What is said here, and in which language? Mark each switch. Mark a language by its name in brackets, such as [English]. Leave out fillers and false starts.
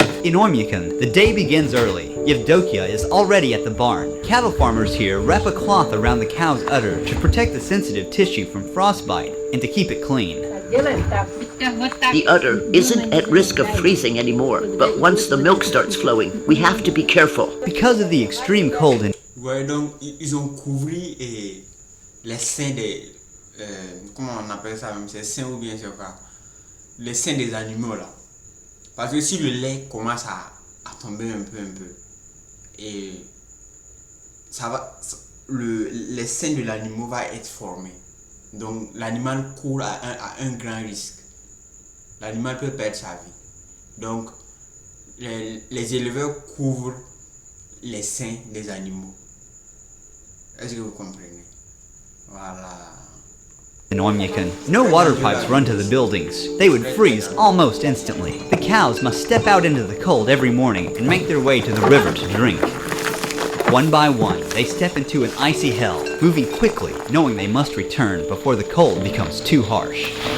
[English] In Oymyakon, the day begins early. Yevdokia is already at the barn. Cattle farmers here wrap a cloth around the cow's udder to protect the sensitive tissue from frostbite and to keep it clean. The udder isn't at risk of freezing anymore, but once the milk starts flowing, we have to be careful. Because of the extreme cold in [French] Ouais, donc ils ont couvert les seins des comment on appelle ça même, c'est seins ou bien c'est quoi, les seins des animaux là. Parce que si le lait commence à tomber un peu, et ça va, les seins de l'animal va être formé. Donc l'animal court à un grand risque. L'animal peut perdre sa vie. Donc les éleveurs couvrent les seins des animaux. Est-ce que vous comprenez? Voilà. [English] In Oymyakon, no water pipes run to the buildings. They would freeze almost instantly. The cows must step out into the cold every morning and make their way to the river to drink. One by one, they step into an icy hell, moving quickly, knowing they must return before the cold becomes too harsh.